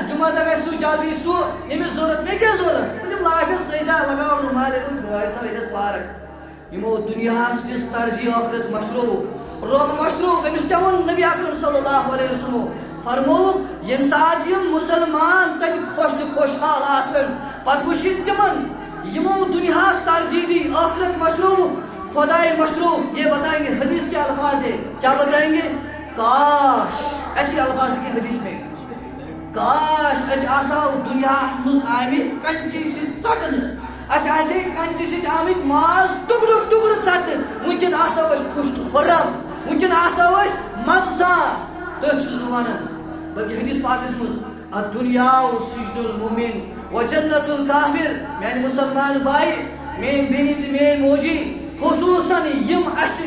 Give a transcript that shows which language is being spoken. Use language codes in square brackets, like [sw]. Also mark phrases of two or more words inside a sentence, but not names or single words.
[ks] جُمعہ دۄہ گژھِ سُہ جلدی سُہ ییٚمِس ضوٚرتھ مےٚ کیٛاہ ضوٚرتھ بہٕ دِمہٕ لاسٹس سجدہ لگاو رُمال ییٚتٮ۪س گاڑِ تھاو ییٚتٮ۪س پارک یِمو دُنیاہس دِژ ترجیح ٲخرت مشروٗعُک رۄب مشروٗع أمِس کیٛاہ ووٚن نبی اکرم [ar] صلی اللہ علیہ وسلم [ks] فرمووُکھ ییٚمہِ ساتہٕ یِم مُسلمان تتہِ خۄش تہٕ خۄشحال آسن پتہٕ وٕچھِنۍ تِمن یِمو دُنیاہس ترجیح دی ٲخرت مشروٗع خۄداے مشروٗع [ur] یہ بتائیں گے حدیث کے الفاظ ہے کیا بتائیں گے کاش ایسے الفاظ کے حدیث میں [ks] کاش أسۍ آسہو دُنیاہس منٛز آمٕتۍ کنچی سۭتۍ ژٹنہٕ اَسہِ آسہِ ہے کنچی سۭتۍ آمٕتۍ ماز ٹُکرٕ ٹُکرٕ ژٹنہٕ وٕنکٮ۪ن آسہو أسۍ خۄش تہٕ خُرم وٕنکٮ۪ن آسہو أسۍ مزٕ سان تٔتھۍ چھُس بہٕ ونان بلکہِ حدیث پاکس منٛز [ar] الدُنیا سجن المؤمن وجنت الکافر [ks] میانہِ مُسلمان بایہِ میٲنۍ بیٚنہِ تہٕ میٲنۍ موجی خصوٗصن یِم اَسہِ